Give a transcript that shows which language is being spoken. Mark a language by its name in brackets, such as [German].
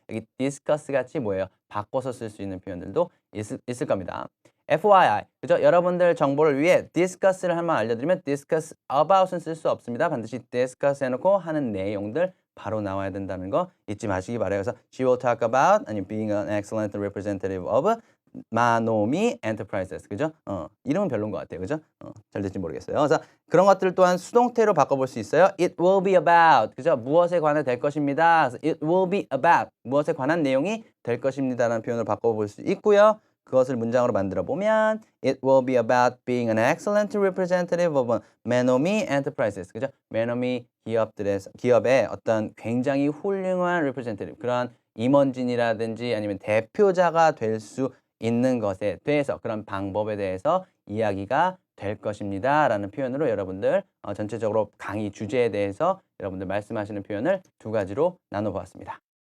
[Korean] 여기 discuss 같이 뭐예요? 바꿔서 쓸 수 있는 표현들도 있을 겁니다. FYI, 그죠? 여러분들 정보를 위해 discuss를 한번 알려드리면 discuss about은 쓸 수 없습니다. 반드시 discuss 해놓고 하는 내용들 바로 나와야 된다는 거 잊지 마시기 바라요. 그래서 [English] she will talk about [Korean] 아니면 [English] being an excellent representative of Manomi Enterprises. [Korean] 그죠? 이름은 별로인 것 같아요. 그죠? 잘 될지 모르겠어요. 그래서 그런 것들 또한 수동태로 바꿔볼 수 있어요. [English] It will be about. [Korean] 그죠? 무엇에 관해 될 것입니다. 그래서 [English] it will be about. [Korean] 무엇에 관한 내용이 될 것입니다라는 표현을 바꿔볼 수 있고요. [English] 그것을 문장으로 만들어 보면 It will be about being an excellent representative of Manomi Enterprises. [Korean] 그죠? Manomi 기업의 어떤 굉장히 훌륭한 representative, 그런 임원진이라든지 아니면 대표자가 될 수 있는 것에 대해서 그런 방법에 대해서 이야기가 될 것입니다. 라는 표현으로 여러분들 전체적으로 강의 주제에 대해서 여러분들 말씀하시는 표현을 두 가지로 나눠보았습니다.